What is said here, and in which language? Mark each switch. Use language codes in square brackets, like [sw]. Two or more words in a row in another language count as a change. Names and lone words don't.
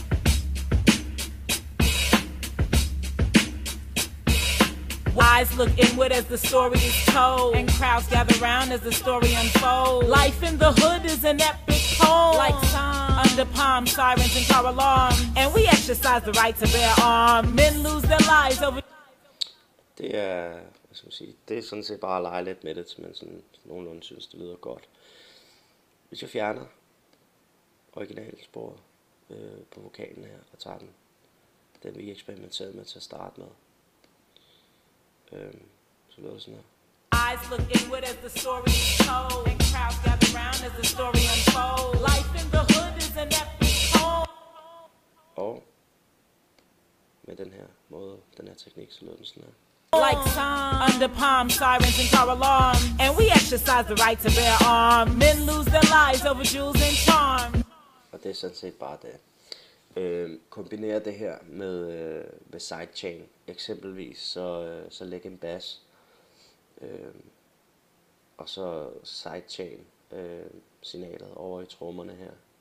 [en] Eyes look inward as the story is told, and crowds gather round as the story unfolds. Life in the hood is an epic poem, like song under palm, sirens and car alarms. And we exercise the right to bear arms. Men lose their lives over... [da] Det er, hvad skal man sige, det er sådan set bare at lege lidt med det, til man sådan nogenlunde synes, det lyder godt. Hvis jeg fjerner originalsporet på vokalen her, og tager den vi eksperimenterede med til at starte med, så lyder det sådan her. [en] Eyes look inward as the story is told, and crowds gather round as the story unfolds. Life in the hood is an epic poem. [da] Og med den her måde, den her teknik, så lyder den sådan her. [en] Like song under palm, sirens and car alarms. And we exercise the right to bear arms. Men lose their lives over jewels and charm. [da] Og det er sådan set bare det. Kombinere det her med sidechain. Eksempelvis så læg en bass. Og så sidechain signalet over i trommerne her.